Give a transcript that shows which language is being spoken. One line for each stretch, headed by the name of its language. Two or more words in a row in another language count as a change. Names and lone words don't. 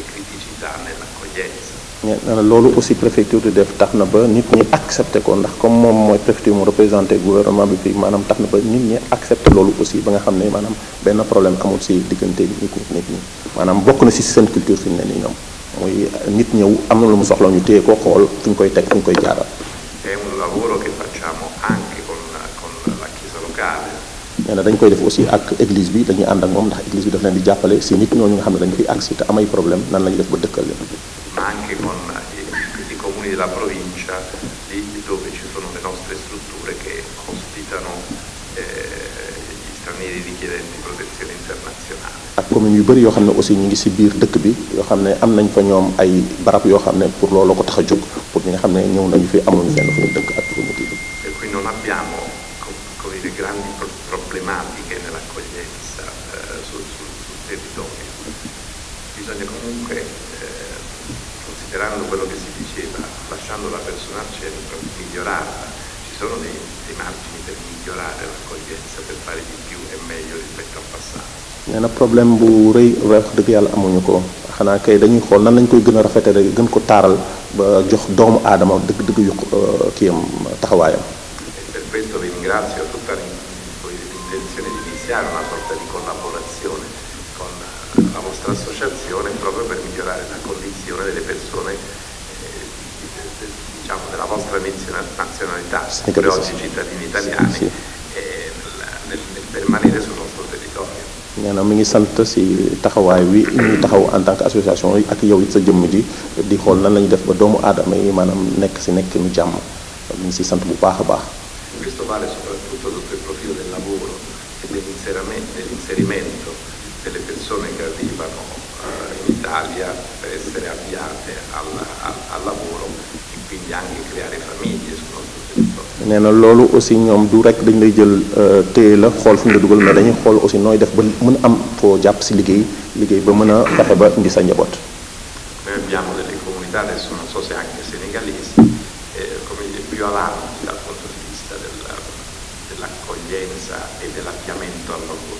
Italian: criticità nell'accoglienza.
Wolof: loolu aussi préfecture di def tax na ba nit ñi accepté ko ndax comme moom mooy préfecture mu
French: représenté gouvernement
Wolof: bi fii maanaam tax na ba nit ñi accepté loolu aussi ba nga xam ne maanaam benn problème amul si diggante nit ñi maanaam bokk na si seen culture fi mu ne nii ñoom mooy nit ñëw am na lu mu soxla ñu téye ko xool fu ñu koy teg fu ñu koy jaaral.
Italian: È un lavoro che facciamo anche con la chiesa locale.
Wolof: nee na dañ koy def aussi ak église bi dañuy ànd ak moom ndax église bi daf leen di jàppale si nit ñooñu nga xam ne dañu fiy agsi te amay problème nan la ñuy def ba dëkkal leen.
Italian: Ma anche con i comuni della provincia, lì dove ci sono le nostre strutture che ospitano gli stranieri richiedenti protezione internazionale.
Wolof: ak commune yu bëri yoo xam ne aussi ñu ngi si biir dëkk bi yoo xam ne am nañ fa ñoom ay barab yoo xam ne pour loolu ko tax a jóg pour ñi nga xam ne ñëw nañu fi amuñu fenn fu ñu dëkk ak fu ñu kii.
Italian: Per cui non abbiamo come dire, grandi problematiche nell'accoglienza sul territorio. Bisogna comunque, considerando quello che si diceva, lasciando la persona al centro, migliorarla. Ci sono dei margini per migliorare l'accoglienza, per fare di più e meglio rispetto al passato.
Wolof: nee na problème bu rëy wax dëgg yàlla amuñu ko xanaa kay dañuy xool nan lañ koy gën a rafetale gën ko taaral ba jox doomu aadama dëgg-dëgg yu kiyam taxawaayam.
Italian: E per questo vi ringrazio tutta l'intenzione di iniziare una sorta di collaborazione con la vostra associazione proprio per migliorare la condizione delle persone diciamo della vostra nazionalità, per oggi cittadini italiani, sì. Nel permanere sul nostro territorio.
Wolof: nee na mi ngi sant si taxawaay wi ñuy taxaw
French: en tant que association
Wolof: yi ak yow it sa jëmm ji di xool nan la ñuy def ba doomu aadama yi maanaam nekk si nekk nu jàmm mi ngi si sant bu baax a baax.
Italian: Questo vale soprattutto sotto il profilo del lavoro e dell'inserimento delle persone che arrivano in Italia per essere avviate al lavoro e quindi anche creare famiglie sul nostro territorio.
Wolof: nee na loolu aussi ñoom du rek dañ lay jël téye la xool fu ñu la dugal mais dañuy xool aussi nooy def ba mën am foo jàpp si liggéey ba mën a fexe ba indi sa njaboot.
Italian: Noi abbiamo delle comunità, adesso non so se anche senegalesi, come dire, più avanti dal punto di vista dell'accoglienza e dell'avviamento al lavoro.